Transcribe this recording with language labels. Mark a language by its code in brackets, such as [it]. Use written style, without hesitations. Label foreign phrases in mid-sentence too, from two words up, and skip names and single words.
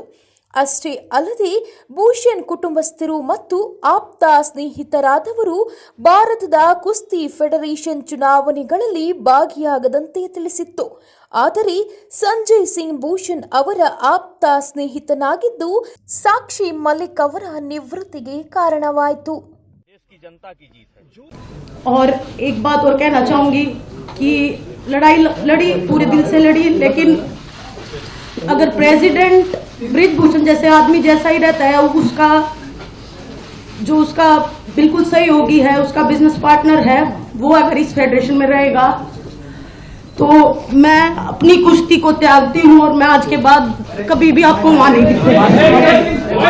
[kn] ಅಷ್ಟೇ ಅಲ್ಲದೆ ಭೂಷಣ್ ಕುಟುಂಬಸ್ಥರು ಮತ್ತು ಆಪ್ತ ಸ್ನೇಹಿತರಾದವರು ಭಾರತದ ಕುಸ್ತಿ ಫೆಡರೇಷನ್ ಚುನಾವಣೆಗಳಲ್ಲಿ ಭಾಗಿಯಾಗದಂತೆ ತಿಳಿಸಿತ್ತು. ಆದರೆ ಸಂಜಯ್ ಸಿಂಗ್ ಭೂಷಣ್ ಅವರ ಆಪ್ತ ಸ್ನೇಹಿತನಾಗಿದ್ದು ಸಾಕ್ಷಿ ಮಲಿಕ್ ಅವರ ನಿವೃತ್ತಿಗೆ ಕಾರಣವಾಯಿತು. [hi] और एक बात और कहना चाहूंगी कि लड़ाई लड़ी पूरे दिल से लड़ी, लेकिन अगर प्रेसिडेंट ब्रिज भूषण जैसे आदमी जैसा ही रहता है, उसका बिल्कुल सहयोगी है, उसका [en] business partner [hi] है, वो अगर इस फेडरेशन में रहेगा तो मैं अपनी कुश्ती को त्यागती हूँ और मैं आज के बाद कभी भी आपको वहां नहीं दिखूंगा।